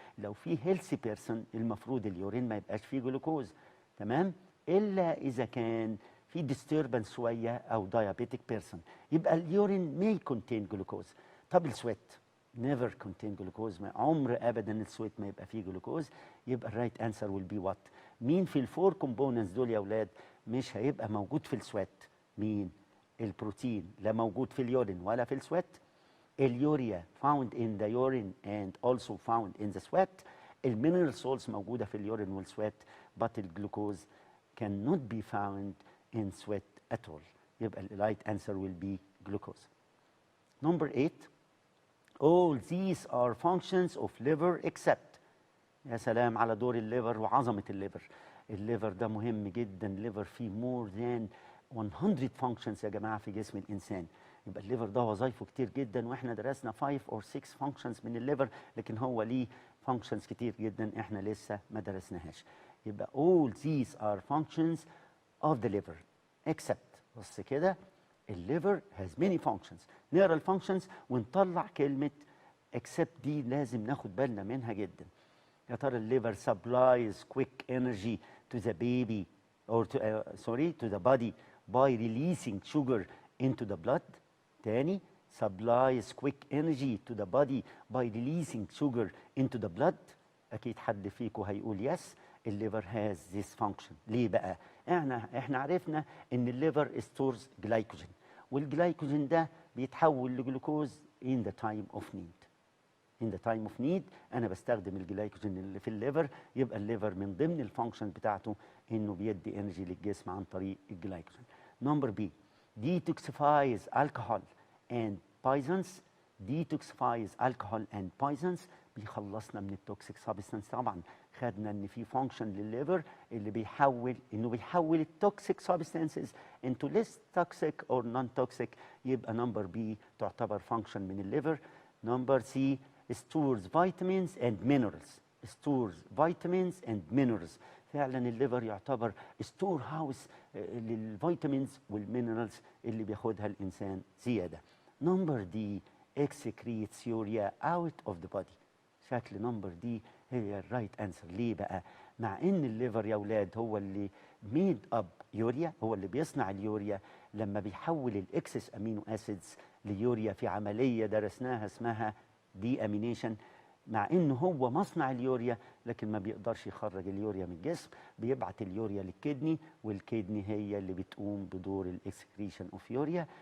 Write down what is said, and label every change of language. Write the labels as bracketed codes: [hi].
[ar] لو في [en] healthy person [ar] المفروض اليورين ما يبقاش فيه جلوكوز، تمام؟ إلا إذا كان في disturbance شوية أو [en] diabetic person [ar] يبقى اليورين [en] may contain glucose. [ar] طب السويت [en] never contain glucose، [ar] عمر ابدا السويت ما يبقى فيه جلوكوز. يبقى الرايت انسر ويل بي وات؟ مين في الفور كومبوننتس دول يا اولاد مش هيبقى موجود في السويت؟ مين؟ البروتين لا موجود في اليورين ولا في السويت. [en] اليوريا found in the urine and also found in the sweat. [ar] المينرال سولز موجوده في اليورين والسويت but الجلوكوز [en] cannot be found in sweat at all. [ar] يبقى الرايت انسر [en] will be glucose. Number 8. All these are functions of liver except. [ar] يا سلام على دور الليفر وعظمة الليفر. الليفر ده مهم جدا. الليفر فيه [en] more than 100 functions [ar] يا جماعة في جسم الإنسان. يبقى الليفر ده وظائفه كتير جدا، واحنا درسنا [en] 5 or 6 functions [ar] من الليفر، لكن هو ليه functions كتير جدا احنا لسه ما درسناهاش. [en] يبقى all these are functions of the liver except. [ar] بص كده، الليفر [en] has many functions. [ar] نقرا الفانكشنز ونطلع كلمه except دي لازم ناخد بالنا منها جدا. يا ترى [en] الليفر supplies quick energy to the baby or to the body by releasing sugar into the blood. تاني، supplies quick energy to the body by releasing sugar into the blood. [ar] اكيد حد فيكم هيقول yes. [en] الليفر has this function. [ar] ليه بقى؟ احنا عرفنا ان الليفر [en] stores glycogen، [ar] والجلايكوجين ده بيتحول لجلوكوز [en] in the time of need. in the time of need [ar] انا بستخدم الجلايكوجين اللي في الليفر. يبقى الليفر من ضمن الفانكشن بتاعته انه بيدي انرجي للجسم عن طريق الجلايكوجين. [en] Number B, detoxifies alcohol and poisons. detoxifies alcohol and poisons [ar] بيخلصنا من التوكسيك سابستنس. طبعا خدنا ان في فانكشن للليفر اللي بيحول التوكسيك سابستنسز [en] into less toxic or non-toxic. [ar] يبقى نمبر بي تعتبر فانكشن من الليفر. [en] Number C, stores vitamins and minerals. stores vitamins and minerals. [ar] فعلا الليفر يعتبر ستور هاوس للفيتامينز والمينرالز اللي بياخدها الانسان زياده. [en] Number D, excretes urea out of the body. [ar] شكل نمبر دي هي الرايت انسر. ليه بقى؟ مع ان الليفر يا اولاد هو اللي ميد اب يوريا، هو اللي بيصنع اليوريا لما بيحول الاكسس امينو اسيدز ليوريا في عمليه درسناها اسمها دي امينيشن. مع انه هو مصنع اليوريا لكن ما بيقدرش يخرج اليوريا من الجسم، بيبعت اليوريا للكدني، والكدني هي اللي بتقوم بدور الاكسكريشن اوف يوريا.